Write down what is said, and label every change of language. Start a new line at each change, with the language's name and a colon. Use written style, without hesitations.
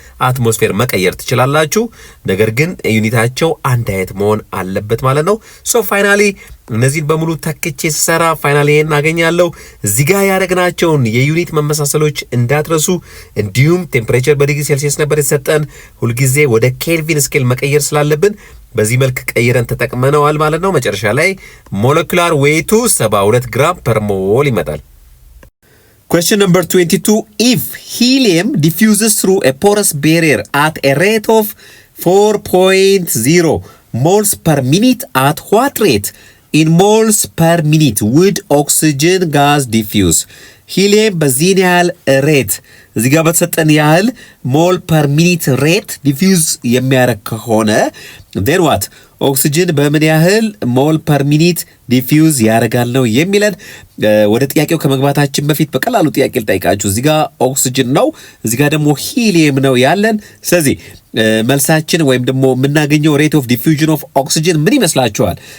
Amharic: አትሞስፌር መቀየር ትችላላችሁ። ነገር ግን ዩኒታቸው አንድ አይነት መሆን አለበት ማለት ነው። ሶ ፋይናሊ እነዚህን በሙሉ ተክቼ ስሰራ ፋይናሊ ይሄን አገኛለሁ። እዚህ ጋር ያደረግናቸውን የዩኒት መመሳሰሎች እንዳትረሱ። እንዲሁም ቴምፕሬቸር በዲግሪ ሴልሲየስ ነበር የተሰጠን። ሁልጊዜ ወደ ኬልቪን ስኬል መቀየር ስላለብን በዚህ መልክ ቀይረን ተጠቅመነዋል ማለት ነው። መጨረሻ ላይ ሞለኪውላር ዌይቱ 72 ግራም ፐር ሞል ይመጣል።
English: Question number 22. If helium diffuses through a porous barrier at a rate of 4.0 moles per minute, at what rate in moles per minute would oxygen gas diffuse?
Amharic: ሂሊየም በዚህን ያህል ሬት እዚህ ጋር በተሰጠን ያህል ሞል ፐር ሚኒት ሬት ዲፊውዝ የሚያደርግ ከሆነ
English: ዴን ዋት ኦክሲጅን
Amharic: በምን ያህል ሞል ፐር ሚኒት ዲፊውዝ ያደርጋል ነው የሚለን። ወደ ጥያቄው ከመግባታችን በፊት በቀላሉ ጥያቄ ልጠይቃችሁ። እዚህ ጋር ኦክሲጅን ነው፣ እዚህ ጋር ደግሞ ሂሊየም ነው ያለን። ስለዚህ መልሳችን ወይም ደግሞ የምናገኘው
English: ሬት ኦፍ ዲፊውዥን ኦፍ ኦክሲጅን
Amharic: ምን ይመስላችኋል?